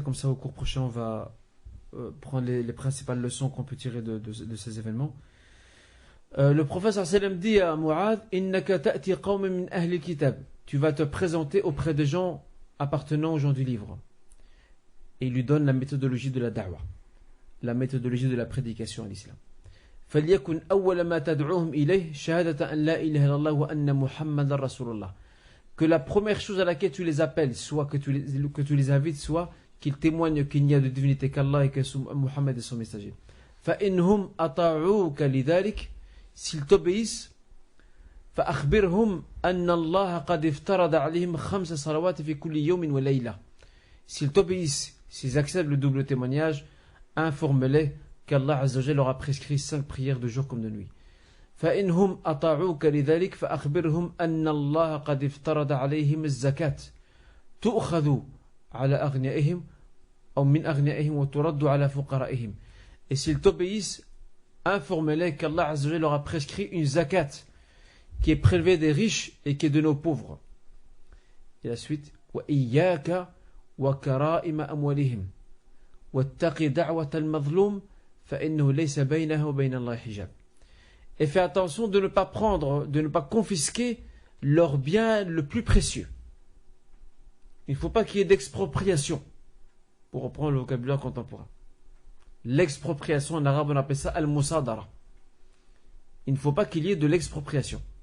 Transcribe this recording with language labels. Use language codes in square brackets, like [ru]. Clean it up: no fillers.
[fr] Comme ça, au cours prochain, on va prendre les principales leçons qu'on peut tirer de ces événements. Le professeur sallam dit à Mu'adh, [ar] Innaka ta'ti qawmin min ahli kitab. [fr] Tu vas te présenter auprès des gens appartenant aux gens du livre. Et il lui donne la méthodologie de la da'wa, la méthodologie de la prédication à l'islam. [ar] فليكن أول ما تدعوهم إليه شهادة أن لا إله إلا الله وأن محمد رسول الله. [fr] Que la première chose à laquelle tu les appelles, soit que tu les invites, soit qu'ils témoignent qu'il n'y a de divinité qu'Allah et que Muhammad est son messager. [ar] فإنهم أطاعوك لذلك. [fr] S'ils t'obéissent, [ar] فأخبرهم أن الله قد افترض عليهم 5 صلوات في كل يوم وليلة. [fr] S'ils t'obéissent, s'ils acceptent le double témoignage, informe-les qu'Allah Azza wa Jalla leur a prescrit 5 prières de jour comme de nuit. [ar] فإنهم أطاعوك لذلك فأخبرهم أن الله قد افترض عليهم الزكاة تؤخذ على أغنيائهم أو من أغنيائهم وترد على فقرائهم. [fr] Et s'ils t'obéissent, informe-les qu'Allah Azza wa Jalla leur a prescrit une zakat qui est prélevée des riches et qui est de nos pauvres. Et la suite, [ar] وإياك وكرائم أموالهم واتق دعوة المظلوم فإنه ليس بينه وبين الله حجاب. [fr] Et fais attention de ne pas prendre, de ne pas confisquer leur bien le plus précieux. Il ne faut pas qu'il y ait d'expropriation, pour reprendre le vocabulaire contemporain. L'expropriation, en arabe on appelle ça al-musadara. Il ne faut pas qu'il y ait de l'expropriation.